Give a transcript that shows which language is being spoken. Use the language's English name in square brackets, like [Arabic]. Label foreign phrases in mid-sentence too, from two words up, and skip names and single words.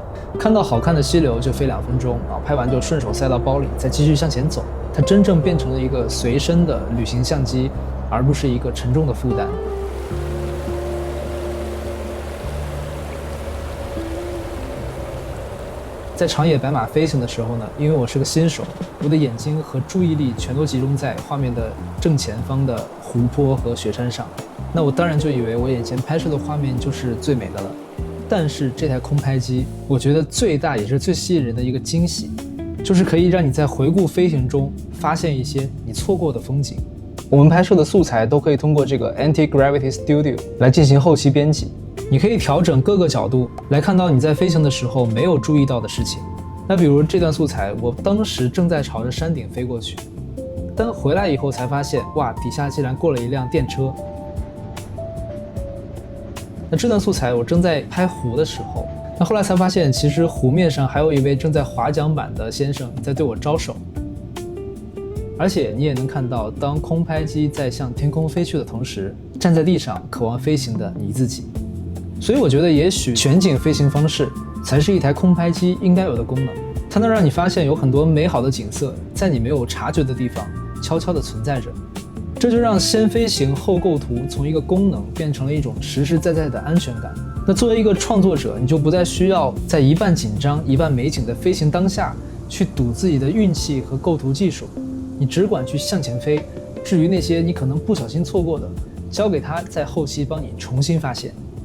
[Chinese] 看到好看的溪流就飛2分鐘啊，拍完就順手塞到包裡，再繼續向前走。它真正变成了一個隨身的旅行相機，而不是一個沉重的負擔。在長野白馬飛行的時候呢，因為我是個新手，我的眼睛和注意力全都集中在畫面的正前方的湖泊和雪山上，那我当然就以為我眼前拍攝的畫面就是最美的了。但是这台空拍機，我覺得最大也是最吸引人的一個驚喜，就是可以讓你在回顧飛行中發現一些你錯過的風景。我們拍攝的素材都可以通過這個 Anti-Gravity Studio 來進行後期編輯。你可以調整各個角度來看到你在飛行的時候沒有注意到的事情。那比如這段素材，我當時正在朝着山頂飛過去，但回來以後才發現，哇，底下竟然過了一輛電車。那這段素材我正在拍湖的時候，那後來才發現，其實湖面上還有一位正在划桨板的先生在對我招手。而且你也能看到，當空拍機在向天空飛去的同时，站在地上渴望飛行的你自己。所以我覺得也許全景飛行方式才是一台空拍機應該有的功能，它能讓你發現有很多美好的景色在你沒有察覺的地方悄悄地存在着。這就讓先飛行後構圖從一個功能變成了一種實實在在的安全感。那作為一個創作者，你就不再需要在一半緊張一半美景的飛行當下去賭自己的運氣和構圖技術，你只管去向前飛，至於那些你可能不小心錯過的，交給他在後期幫你重新發現。